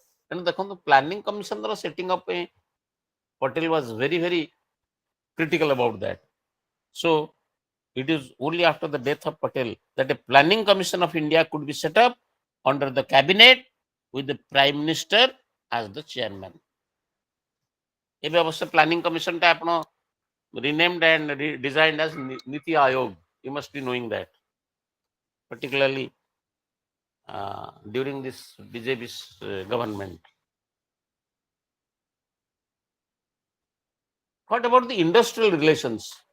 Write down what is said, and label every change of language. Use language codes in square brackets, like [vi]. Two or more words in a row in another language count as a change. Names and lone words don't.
[en] And the planning commission setting up, Patel was very, very critical about that. So it is only after the death of Patel that a planning commission of India could be set up under the cabinet with the Prime Minister as the chairman. [or] ଏବେ ଅବଶ୍ୟ [en] planning commission [or] ଟା ଆପଣ [en] renamed and designed as Niti Ayog. You must be knowing that, particularly during this BJP's government. What about the industrial relations?